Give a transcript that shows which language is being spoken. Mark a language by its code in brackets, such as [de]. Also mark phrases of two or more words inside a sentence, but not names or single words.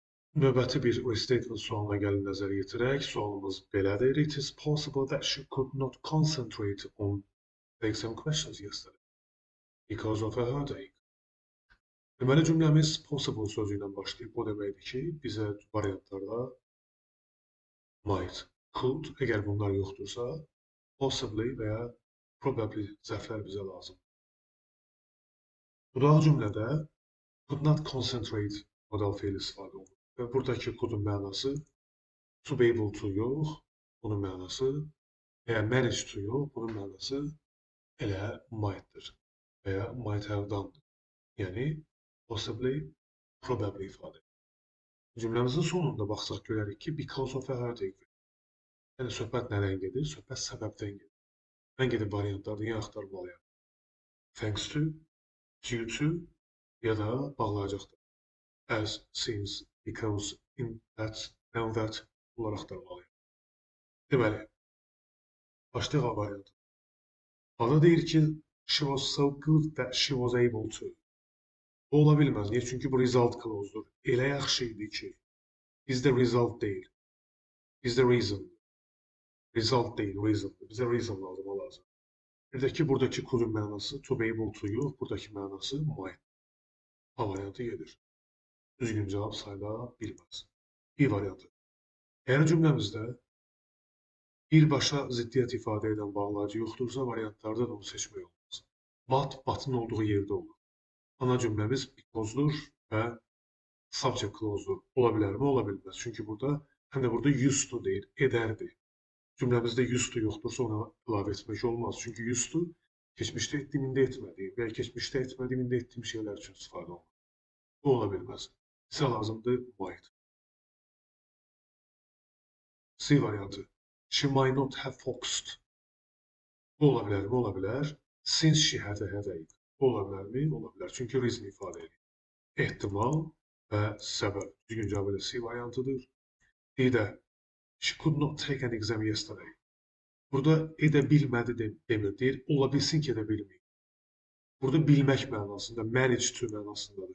[az] Növbəti bir restatement sualına gəlin nəzər yetirək. Sualımız belədir. [en] It is possible that she could not concentrate on the exam questions yesterday because of a headache. [az] Deməli, cümləmiz possible sözü ilə başlayıb. O deməkdir ki, bizə variantlarda [en] might, could, [az] əgər bunlar yoxdursa, possibly və ya probably zərflər bizə lazım. Budaq cümlədə [en] could not concentrate [az] modal feil istifadə olunur. Və buradakı could-un mənası [en] to be able to [az] yox, bunun mənası və ya [en] manage to [az] yox, bunun mənası elə might'dır və ya [en] might have done'dır. [az] Yəni, [en] possibly, probably [az] ifadə. Cümləmizin sonunda baxsaq görərik ki, [en] because of a headache. [az] Yəni, söhbət nədən gedir? Söhbət səbəbdən gedir. Mən gedib variantlarda ya axtarmalıyam. [en] Thanks to, due to, [az] ya da bağlayacaqdır. [en] As, since, because, in that, now that [az] bunları axtarmalıyam. Deməli, başlayaq A variantı. Ada deyir ki, [en] she was so good that she was able to. [az] Bu ola bilməz. Niyə? Çünki bu [en] result clause-dur. [az] Elə yaxşı idi ki, bizdə result deyil. Bizdə reason. Result deyil, reasondur. Bizə reason lazım. Bir də ki, buradakı could-un mənası [en] to be able to [az] yox, buradakı mənası might. A variantı gedir. Düzgün cavab sayıla bilməz. B variantı. Əgər cümləmizdə birbaşa ziddiyyət ifadə edən bağlayıcı yoxdursa, variantlarda da onu seçmək olmaz. But, batın olduğu yerdə olur. Ana cümləmiz because'dur və [en] subject clause-dur. [az] Ola bilərmi? Ola bilməz. Çünki burada, həm də burada [en] used to [az] deyir, edərdi. Cümləmizdə [en] used to [az] yoxdursa ona əlavə etmək olmaz. Çünki used to keçmişdə etdiyim, indi etmədiyim və ya keçmişdə etmədiyim, indi etdiyim şeylər üçün istifadə olunur. Bu ola bilməz. Bizə lazımdır might. C variantı. [en] She might not have foxed. [az] Bu ola bilərmi? Ola bilər. [en] Since she had a headache. [az] Bu ola bilərmi? Ola bilər. Çünki reason ifadə edir. Ehtimal və səbəb. Düzgün cavab C variantıdır. [en] D-də she could not take an exam yesterday. [az] Burada edə bilmədi demir. Deyir, ola bilsin ki, edə bilməyib. Burada bilmək mənasında, [en] manage to [az] mənasındadır.